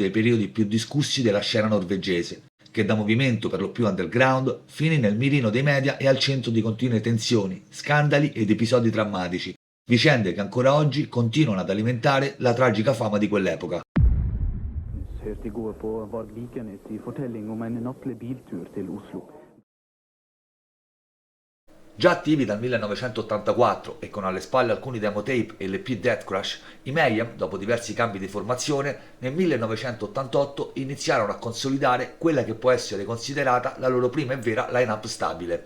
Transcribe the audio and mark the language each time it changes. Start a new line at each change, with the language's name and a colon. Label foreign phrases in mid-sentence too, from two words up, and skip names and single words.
Italian: dei periodi più discussi della scena norvegese, che da movimento per lo più underground finì nel mirino dei media e al centro di continue tensioni, scandali ed episodi drammatici, vicende che ancora oggi continuano ad alimentare la tragica fama di quell'epoca.
Norwegian: Hørte i går på Varg Vikernes i fortelling om en nattlig biltur til Oslo.
Italian: Già attivi dal 1984 e con alle spalle alcuni
English: demo tape
Italian: e l'EP Death Crush, i Mayhem, dopo diversi cambi di formazione, nel 1988 iniziarono a consolidare quella che può essere considerata la loro prima e vera line-up stabile.